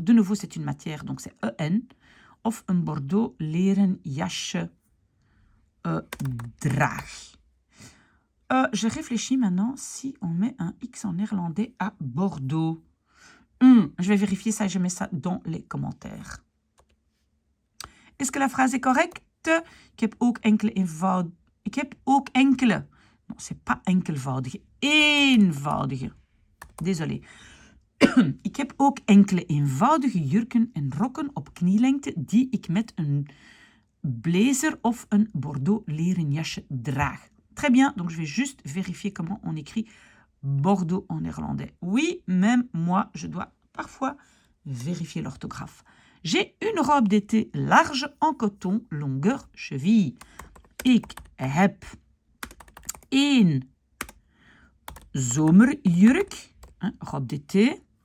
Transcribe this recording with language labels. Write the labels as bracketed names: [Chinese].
[French] De nouveau, c'est une matière, donc c'est en. [Dutch] Of un bordeaux leren jasje draag. [French] Je réfléchis maintenant si on met un X en néerlandais à Bordeaux. Je vais vérifier ça et je mets ça dans les commentaires. Est-ce que la phrase est correcte? [Dutch] Ik heb ook enkele eenvoudige. Ik heb ook enkele. [French] Non, c'est pas enkelvoudige. Eenvoudige. Désolé. [Dutch] Ik heb ook enkele eenvoudige jurken en rokken op knielengte die ik met een blazer of een bordeaux leren jasje draag. [French] Très bien, donc je vais juste vérifier comment on écrit Bordeaux en néerlandais. Oui, même moi, je dois parfois vérifier l'orthographe. J'ai une robe d'été large en coton, longueur cheville. [Dutch] Ik heb een zomerjurk, hein, [French] robe d'été.